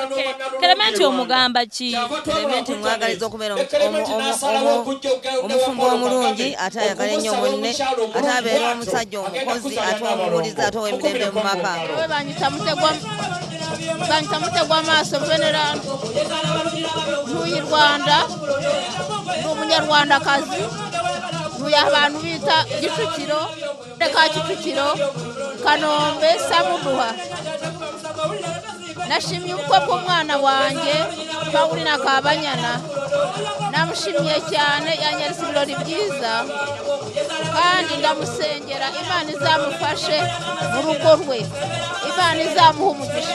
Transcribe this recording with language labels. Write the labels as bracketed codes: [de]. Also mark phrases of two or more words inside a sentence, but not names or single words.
[lg] Clement omugamba ki? Clement mwagaliza okubeera omufumbo omulungi ate ayagala ennyo munne ate abeera omusajja omukozi ate omubuuliza ate ow'emirembe mu maka. [rw] Banyita Mutegwa maaso Venera ntuye Rwanda ndi umunyarwandakazi ntuye abantu bita Kicukiro reka Kicukiro Kanombe Samuduha. Nashimye ubukwe bw'umwana wanjye Pauline Kabanyana namushimye cyane yanyeretse ibirori byiza kandi ndamusengera Imana izamufashe mu rugo rwe Imana izamuha umugisha.